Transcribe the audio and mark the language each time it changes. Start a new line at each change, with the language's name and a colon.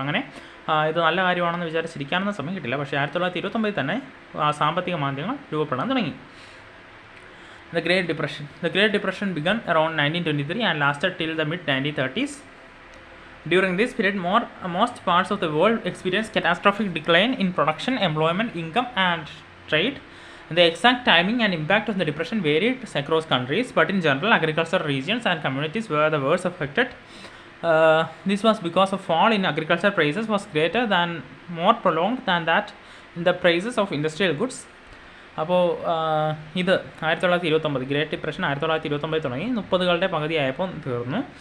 Malayalam: അങ്ങനെ ഇത് നല്ല കാര്യമാണെന്ന് വിചാരിച്ചിരിക്കാനൊന്നും സമയം കിട്ടില്ല. പക്ഷേ 1929 തന്നെ സാമ്പത്തിക മാന്ദ്യങ്ങൾ രൂപപ്പെടാൻ തുടങ്ങി.
English: The Great Depression. The Great Depression began around 1923 and lasted till the mid-1930s. During this period, most parts of the world experienced catastrophic decline in production, employment, income, and trade. The exact timing and impact of the depression varied across countries, but in general, agricultural regions and communities were the worst affected. This was because a fall in agricultural prices was greater than, more prolonged than that in the prices of industrial goods.
Malayalam: അപ്പോൾ ഇത് 1929 great depression 1929 തുടങ്ങി 30കളുടെ പകുതിയായപ്പോൾ തീർന്നു.